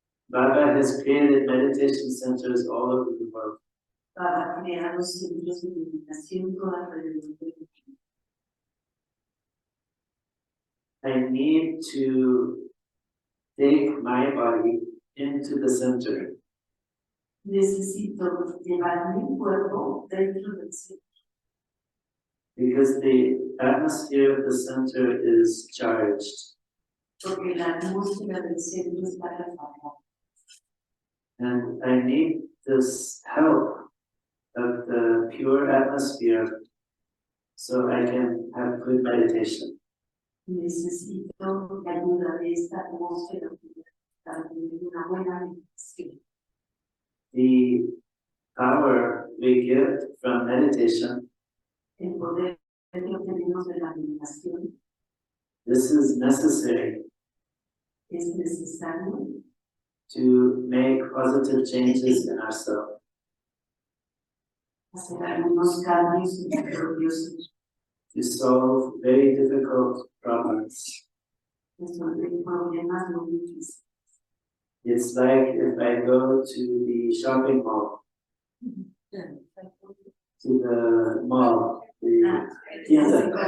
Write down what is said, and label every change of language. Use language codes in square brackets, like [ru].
[en] Baba has created meditation centers all over the world. [es] Para crear los centros de meditación todo alrededor del mundo. [en] I need to take my body into the center. [es] Necesito llevar mi cuerpo dentro del centro. [en] Because the atmosphere of the center is charged. [es] Porque la atmósfera del centro está recargada. [en] And I need this help of the pure atmosphere so I can have good meditation. [es] Necesito la ayuda de esta atmósfera para tener una buena meditación. [en] The power we get from meditation, [es] El poder que obtenemos de la meditación [en] this is necessary [es] es necesario [en] to make positive changes in ourselves. [es] hacer algunos cambios en el propio ser, [en] To solve very difficult problems. [es] resolver problemas muy difíciles. [en] It's like if I go to the shopping mall, to the mall, the tienda,